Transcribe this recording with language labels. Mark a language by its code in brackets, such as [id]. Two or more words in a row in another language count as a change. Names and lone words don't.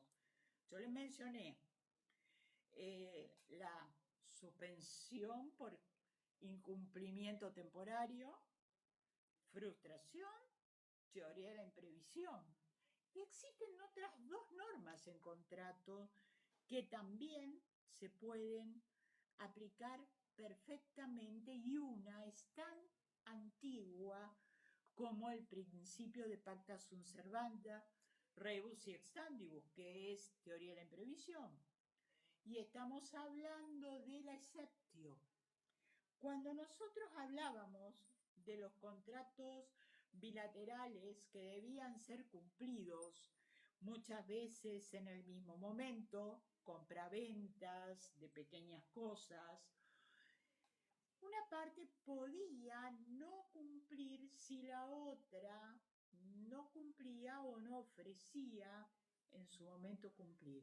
[es] Yo les mencioné la suspensión por incumplimiento temporario, frustración, teoría de la imprevisión. Y existen otras dos normas en contrato que también se pueden aplicar perfectamente y una es tan antigua como el principio de [la] pacta sunt servanda, rebus sic stantibus, [es] que es teoría de la imprevisión. Y estamos hablando de la exceptio. Cuando nosotros hablábamos de los contratos bilaterales que debían ser cumplidos muchas veces en el mismo momento, compraventas de pequeñas cosas, una parte podía no cumplir si la otra no cumplía o no ofrecía en su momento cumplir.